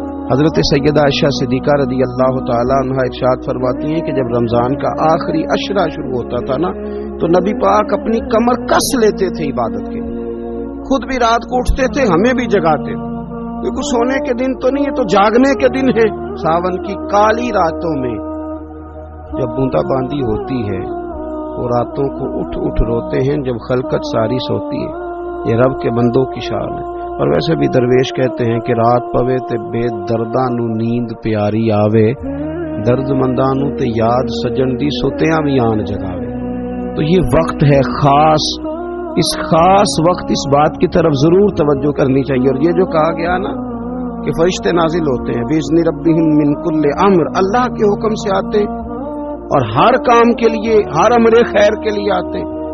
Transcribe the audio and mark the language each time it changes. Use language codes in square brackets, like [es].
[ur] حضرت سیدہ عائشہ صدیقہ رضی اللہ تعالی عنہا ارشاد فرماتی ہیں کہ جب رمضان کا آخری عشرہ شروع ہوتا تھا نا تو نبی پاک اپنی کمر کس لیتے تھے عبادت کے لیے، خود بھی رات کو اٹھتے تھے، ہمیں بھی جگاتے تھے. کیونکہ سونے کے دن تو نہیں ہے، تو جاگنے کے دن ہے. ساون کی کالی راتوں میں جب بوندا باندی ہوتی ہے وہ راتوں کو اٹھ اٹھ روتے ہیں جب خلقت ساری سوتی ہے. یہ رب کے بندوں کی شان ہے. اور ویسے بھی درویش کہتے ہیں کہ [pa] رات پوے تے بے درداں نو نیند پیاری آوے، درد منداں نو تے یاد سجن دی سوتیاں بھی آن جگاوے. [ur] تو یہ وقت ہے خاص، اس خاص وقت اس بات کی طرف ضرور توجہ کرنی چاہیے. اور یہ جو کہا گیا نا کہ فرشتے نازل ہوتے ہیں [ar] بِإِذْنِ رَبِّهِمْ مِنْ كُلِّ أَمْرٍ، [ur] اللہ کے حکم سے آتے اور ہر کام کے لیے، ہر امر خیر کے لیے آتے.